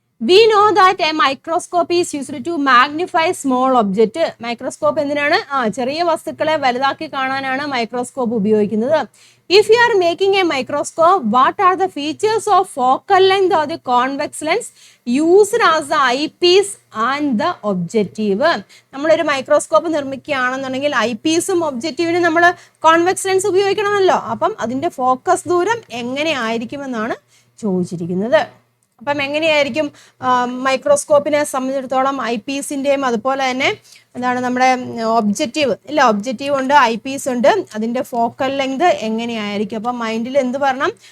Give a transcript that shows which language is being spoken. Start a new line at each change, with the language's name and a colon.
English: We know that a microscope is used to magnify small object.
Malayalam: Microscope എന്തിനാണ്? ചെറിയ വസ്തുക്കളെ വലുതാക്കി കാണാനാണ് മൈക്രോസ്കോപ്പ് ഉപയോഗിക്കുന്നത്.
English: If you are making a microscope, what are the features of focal length or the convex lens used as the eyepiece and the objective?
Malayalam: നമ്മളൊരു microscope നിർമ്മിക്കുകയാണെന്നുണ്ടെങ്കിൽ ഐപീസും ഒബ്ജക്റ്റീവിനും നമ്മൾ convex lens ഉപയോഗിക്കണമല്ലോ. അപ്പം അതിന്റെ ഫോക്കസ് ദൂരം എങ്ങനെ ആയിരിക്കുമെന്നാണ് ചോദിച്ചിരിക്കുന്നത്. അപ്പം എങ്ങനെയായിരിക്കും മൈക്രോസ്കോപ്പിനെ സംബന്ധിച്ചിടത്തോളം ഐപീസിൻ്റെയും അതുപോലെ തന്നെ എന്താണ് നമ്മുടെ ഒബ്ജക്റ്റീവ് ഇല്ല, ഒബ്ജക്റ്റീവ് ഉണ്ട്, ഐപീസ് ഉണ്ട്, അതിൻ്റെ ഫോക്കൽ ലെങ്ത് എങ്ങനെയായിരിക്കും? അപ്പം മൈൻഡിൽ എന്ത് പറയണം?